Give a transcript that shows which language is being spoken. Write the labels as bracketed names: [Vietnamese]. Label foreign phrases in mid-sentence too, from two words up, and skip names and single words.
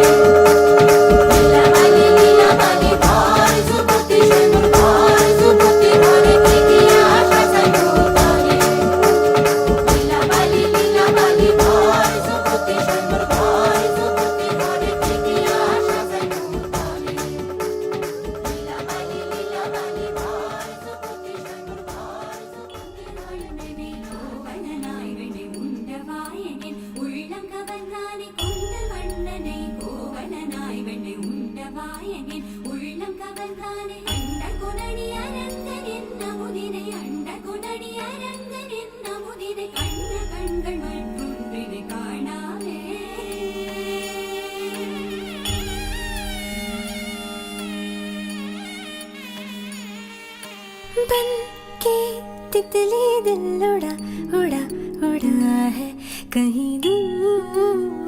[Bangla] লীলাবালি লীলাবালি বল যুবতী সুন্দর বল যুবতী ঘরে কি দিয়া সাজাইবো তরে। লীলাবালি লীলাবালি বল যুবতী সুন্দর বল যুবতী ঘরে কি দিয়া সাজাইবো তরে। লীলাবালি লীলাবালি বল যুবতী সুন্দর বল যুবতী ঘরে [Tamil] கோவணனாய் வெண்ணை உண்ட வாயனின் உள்ளம் கவர்ந்தானே கொண்ட வண்ணனை. கோவணனாய் வெண்ணை உண்ட வாயனின் உள்ளம் கவர்ந்தானே. அண்ட குணடி அரங்கனின் அமுதினை, அண்ட குணடி அரங்கனின் அமுதினை, கண்ட கண்கள் மற்றொன்றினை காணாமே. [Hindi] बन के तितली दिल उड़ा उड़ा उड़ा है कहीं दूर।